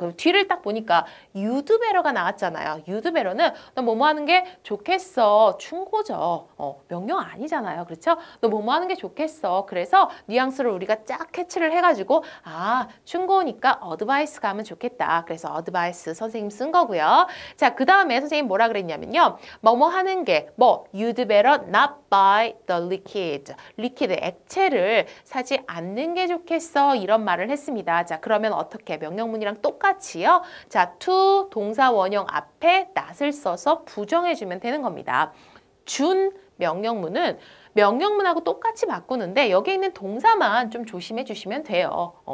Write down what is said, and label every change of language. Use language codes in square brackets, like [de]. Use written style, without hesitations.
[ko] 그럼 뒤를 딱 보니까 [en] you'd better [ko] 가 나왔잖아요. you'd better는 너 뭐뭐 하는 게 좋겠어. 충고죠. 명령 아니잖아요. 그렇죠? 너 뭐뭐 하는 게 좋겠어. 그래서 뉘앙스를 우리가 쫙 캐치를 해가지고 충고니까 advice 가면 좋겠다. 그래서 advice 선생님 쓴 거고요. 자, 그 다음에 선생님 뭐라 그랬냐면요. 뭐뭐 하는 게 [en] you'd better not buy the liquid. [ko] liquid, 액체를 사지 않는 게 좋겠어. 이런 말을 했습니다. 자, 그러면 어떻게? 명령문이랑 똑같이요. 자, to 동사 원형 앞에 not을 써서 부정해주면 되는 겁니다. 준 명령문은 명령문하고 똑같이 바꾸는데 여기에 있는 동사만 좀 조심해 주시면 돼요.